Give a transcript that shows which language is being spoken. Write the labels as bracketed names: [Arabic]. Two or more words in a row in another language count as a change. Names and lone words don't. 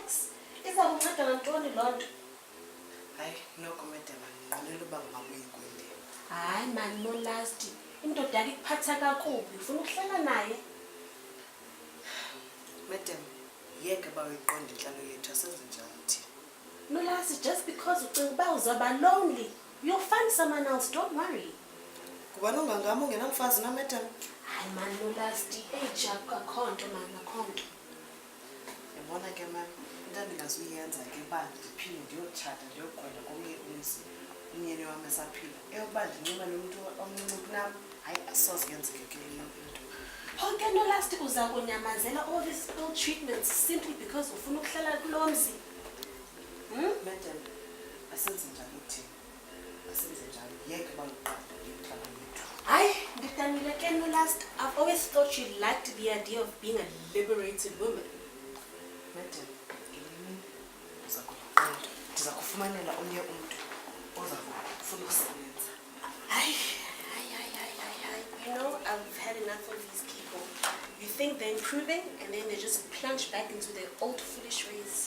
[Xhosa] Iza kunceda ngantoni loo nto? Hayi noko madam ndinqwenela uba ngabuye kwinde. Hayi man no last. Indoda yakho ikuphatha kakubi. Ufuna ukuhlala naye? Madam yeke ba uyiqonda intlalo yethu asenze njani thina. No last, [English] just because [Xhosa] ucinga uba uzaba lonely. [English] You'll find someone else, don't worry. [Xhosa] Kuba nongangam ungenamfazi na madam? Hayi man no last. Age yakho akho nto man akho nto. Yabona ke mama into endingazuyenza ke uba ndiphinde ndiyotshata ndiyoqonda komnye umzi umyeni wam esaphila eyokuba ndinxiba nomntu omncinci kunam hayi asoze yenzeke ke leyo into. Honke no last uza kunyamazela [English] all these ill treatments simply because [Xhosa] ufuna ukuhlala kulo mzi. Madam asenze njalo thina asenze njalo yeke baluqonda intlalo yethu. Hayi ndidanile ke no last. [English] I've always thought you liked the idea of being a liberated woman. [Xhosa] Madam ngelimini uza kuyiqonda ndiza kufumanela omnye umntu oza kufuna ukusebenza. Hayi. [English] You know, I've had enough of these people. You think they're improving and then they just plunge back into their old foolish ways.